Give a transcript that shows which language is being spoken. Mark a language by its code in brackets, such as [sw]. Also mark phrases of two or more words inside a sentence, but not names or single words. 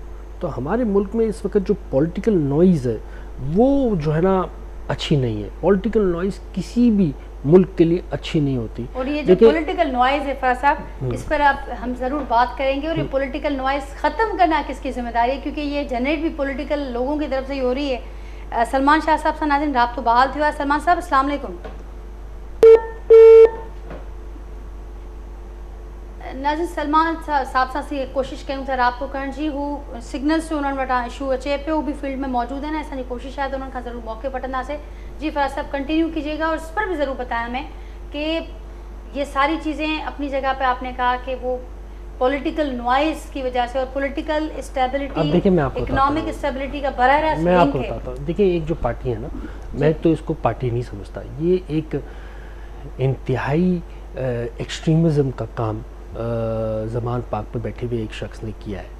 [ur] تو ہمارے ملک میں اس وقت جو [en] political noise [ur] ہے وہ جو ہے نا اچھی نہیں ہے. [en] political noise [ur] کسی بھی ملک کے لیے اچھی نہیں ہوتی. اور یہ جو [en] political noise [ur] ہے فراز صاحب، اس پر ہم ضرور بات کریں گے. اور یہ [en] political noise [ur] ختم کرنا کس کی ذمہ داری ہے، کیونکہ یہ جنریٹ بھی پولیٹیکل لوگوں کی طرف سے ہی ہو رہی ہے. [sd] सलमान शाह साहब सां नाज़रीन राब्तो बहाल थियो आहे। सलमान साहब, अस्सलाम वालेकुम। नाज़िर सलमान साहब सां कोशिशि कयूं था राब्तो करण जी, हू सिग्नल्स जो उन्हनि वटां इशू अचे पियो, हू [ur] بھی فیلڈ میں موجود ہیں, [sd] असांजी कोशिशि आहे त उन्हनि खां ज़रूरु मौक़े वठंदासीं। [ur] جی فراز صاحب کنٹینیو کیجیے گا اور اس پر بھی ضرور بتایا ہمیں کہ یہ ساری چیزیں اپنی جگہ پہ آپ نے کہا کہ وہ [en] political noise [ur] کی وجہ سے اور [en] political stability, economic stability [ur] کا براہ راست میں آپ کو بتاتا ہوں. دیکھیے ایک جو پارٹی ہے نا، میں تو اس کو پارٹی نہیں سمجھتا، یہ ایک انتہائی ایکسٹریمزم کا کام زمان پاک پہ بیٹھے ہوئے ایک شخص نے کیا ہے.